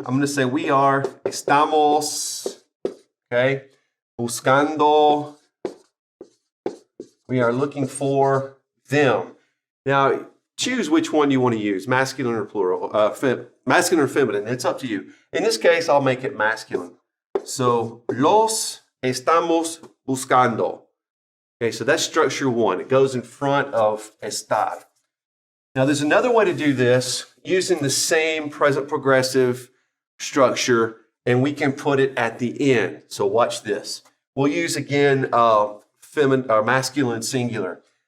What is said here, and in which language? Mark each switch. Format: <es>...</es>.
<en>I'm going to say we are, estamos, okay, buscando. We are looking for them. Now, choose which one you want to use, masculine or plural, masculine or feminine. It's up to you. In this case, I'll make it masculine.</en> <es>So, los estamos buscando.</es> <en>Okay, so that's structure one. It goes in front of estar. Now, there's another way to do this using the same present progressive structure, and we can put it at the end. So watch this. We'll use, again, feminine or masculine singular.</en>